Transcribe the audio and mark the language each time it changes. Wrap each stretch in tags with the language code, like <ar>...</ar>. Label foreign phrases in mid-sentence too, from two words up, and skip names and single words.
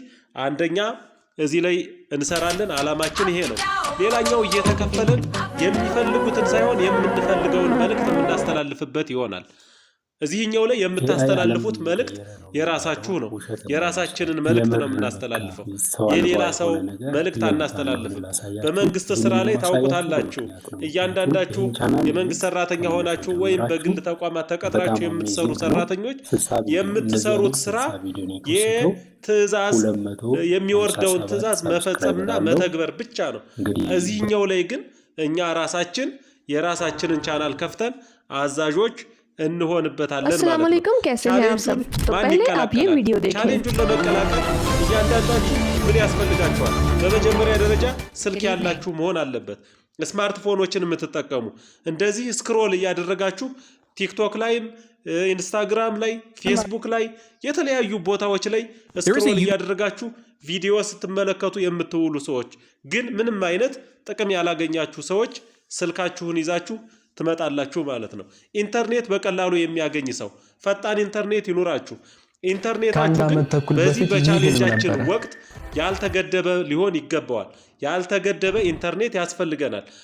<am>አንደኛ እዚህ ላይ እንሰራለን። ዓላማችን ይሄ ነው። ሌላኛው እየተከፈለን የሚፈልጉትን ሳይሆን የምንፈልገውን መልእክት የምናስተላልፍበት ይሆናል። እዚህኛው ላይ የምታስተላልፉት መልእክት የራሳችሁ ነው። የራሳችንን መልእክት ነው የምናስተላልፈው። የሌላ ሰው መልእክት አናስተላልፍም። በመንግስት ስራ ላይ ታውቁታላችሁ። እያንዳንዳችሁ የመንግስት ሰራተኛ ሆናችሁ ወይም በግል ተቋማት ተቀጥራችሁ የምትሰሩ ሰራተኞች የምትሰሩት ስራ የትዕዛዝ የሚወርደውን ትዕዛዝ መፈጸምና መተግበር ብቻ ነው። እዚህኛው ላይ ግን እኛ የራሳችንን ቻናል ከፍተን አዛዦች እንሆንበታለን ማለት ነው።</am> <ar>السلام عليكم,</ar> <hi>कैसे हैं आप सब? तो पहले आप ये वीडियो देखें।</hi> <am>ቻሌንጁን ለመቀላቀል እያንዳንዳችሁ ምን ያስፈልጋችኋል? በመጀመሪያ ደረጃ ስልክ ያላችሁ መሆን አለበት። ስማርትፎኖችን የምትጠቀሙ እንደዚህ ስክሮል እያደረጋችሁ ቲክቶክ ላይም ኢንስታግራም ላይ ፌስቡክ ላይ የተለያዩ ቦታዎች ላይ ስክሮል እያደረጋችሁ ቪዲዮ ስትመለከቱ የምትውሉ ሰዎች ግን ምንም አይነት ጥቅም ያላገኛችሁ ሰዎች ስልካችሁን ይዛችሁ ትመጣላችሁ ማለት ነው። ኢንተርኔት በቀላሉ የሚያገኝ ሰው ፈጣን ኢንተርኔት ይኑራችሁ። ኢንተርኔታችሁ ግን በዚህ በቻሌንጃችን ወቅት ያልተገደበ ሊሆን ይገባዋል። ያልተገደበ ኢንተርኔት ያስፈልገናል።</am>